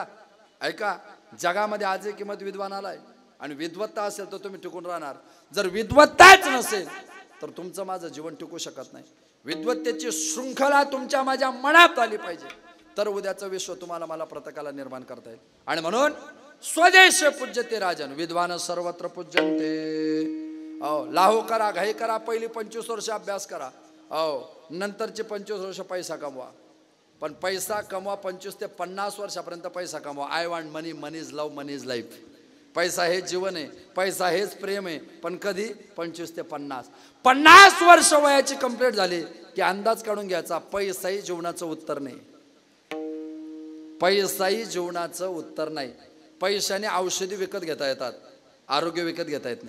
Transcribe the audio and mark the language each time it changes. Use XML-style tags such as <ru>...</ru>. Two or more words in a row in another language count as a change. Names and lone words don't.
<mr>ऐका, जगामध्ये आजही किंमत विद्वानाला आहे आणि विद्वत्ता असेल तर तुम्ही टिकून राहणार. जर विद्वत्ताच नसेल तर तुमचं माझं जीवन टिकू शकत नाही. विद्वत्तेची शृंखला तुमच्या माझ्या मनात आली पाहिजे तर उद्याचं विश्व तुम्हाला मला प्रत्येकाला निर्माण करता येईल. आणि म्हणून</mr> <sa>स्वदेश पूज्यते राजन विद्वान सर्वत्र पूज्यंते.</sa> <mr>लाहो करा, घाई करा. पहिली 25 वर्ष अभ्यास करा. नंतरचे 25 वर्ष पैसा कमवा. पण पैसा कमवा 25 ते 50 वर्षापर्यंत पैसा कमवा.</mr> <en>I want money, money is love, money is life.</en> <mr>पैसा हेच जीवन आहे, पैसा हेच प्रेम आहे. पण कधी? 25 ते 50 वर्ष वयाची कंप्लीट झाली की अंदाज काढून घ्यायचा पैसाही जीवनाचं उत्तर नाही. पैसाही जीवनाचं उत्तर नाही. पैशाने औषधी विकत घेता येतात, आरोग्य विकत घेता येत नाही.</mr>